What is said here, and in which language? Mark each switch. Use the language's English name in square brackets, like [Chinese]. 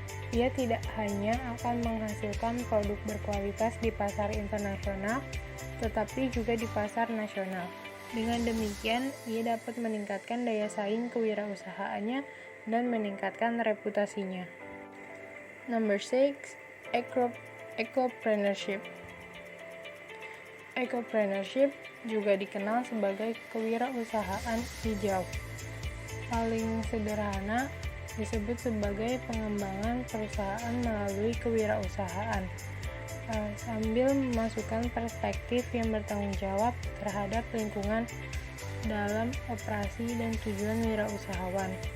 [Indonesian] Ia tidak hanya akan menghasilkan produk berkualitas di pasar internasional, tetapi juga di pasar nasional. Dengan demikian, ia dapat meningkatkan daya saing kewirausahaannya dan meningkatkan reputasinya. [English] Number 6, ecopreneurship. [Indonesian] Ecopreneurship juga dikenal sebagai kewirausahaan hijau. Paling sederhana, disebut sebagai pengembangan perusahaan melalui kewirausahaan, sambil memasukkan perspektif yang bertanggung jawab terhadap lingkungan dalam operasi dan tujuan wirausahawan.